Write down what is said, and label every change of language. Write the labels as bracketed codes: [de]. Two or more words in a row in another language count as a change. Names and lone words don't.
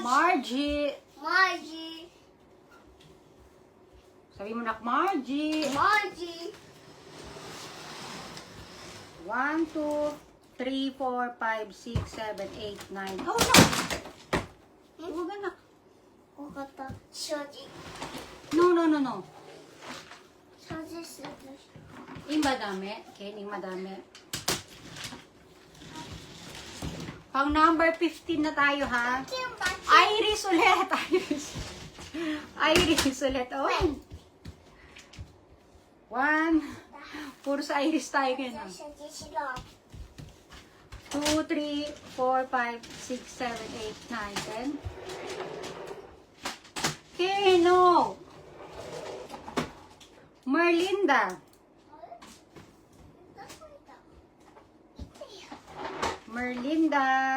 [tl] Margie. Margie. Sabi mo na, Margie. Margie. [en] 1, 2, 3, 4, 5, 6, 7, 8, 9. Oh, no. [tl] Huwag anak. [ja] わかった。所持。 [en] No, no, no, no. [ja] 所持する。 [tl] Yung madami. Okay, yung madami. Pang number 15 na tayo, ha? Iris ulit. Iris. Iris ulit. Oh. 1. Puro sa Iris tayo ngayon. [ja] 所持しろ。 [tl] 2, 3, 4, 5, 6, 7, 8, 9, 10. Okay, no. Merlinda. Merlinda.